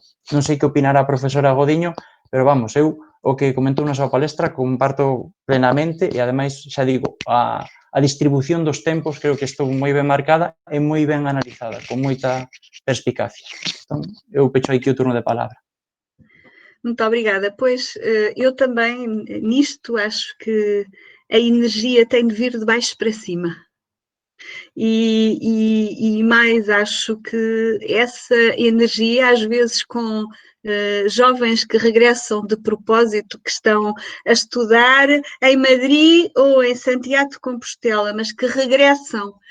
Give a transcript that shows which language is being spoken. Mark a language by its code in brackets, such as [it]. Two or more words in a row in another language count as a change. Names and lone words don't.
[gl] Non sei que opinará a profesora Godiño, pero vamos, eu o que comentou na súa palestra comparto plenamente e, ademais, xa digo, a distribución dos tempos creo que estou moi ben marcada e moi ben analizada, con moita perspicacia. Entón, eu pecho aquí o turno de palabra. [pt] Muito obrigada. Pois, eu também, nisto, acho que a energia tem de vir de baixo para cima. E mais, acho que essa energia, às vezes com jovens que regressam de propósito, que estão a estudar em Madrid ou em Santiago de Compostela, mas que regressam